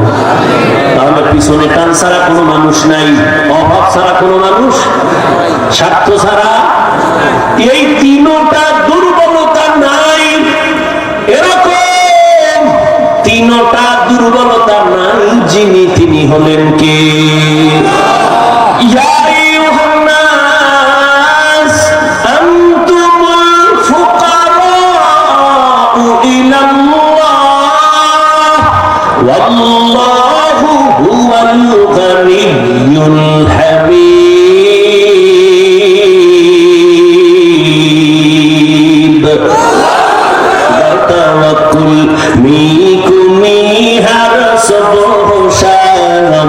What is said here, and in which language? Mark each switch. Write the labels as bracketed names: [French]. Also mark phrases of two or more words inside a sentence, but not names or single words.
[Bangla] তাহলে পিছনে টান ছাড়া কোনো মানুষ নাই, অভাব ছাড়া কোনো মানুষ, স্বার্থ ছাড়া। এই 3টা দুর্বলতা নাই, এরকম 3টা দুর্বলতা নাই যিনি, তিনি হলেন কে? [Arabic] والله هو الغني الحميد [Persian] توكل میکنی هر صبح و شام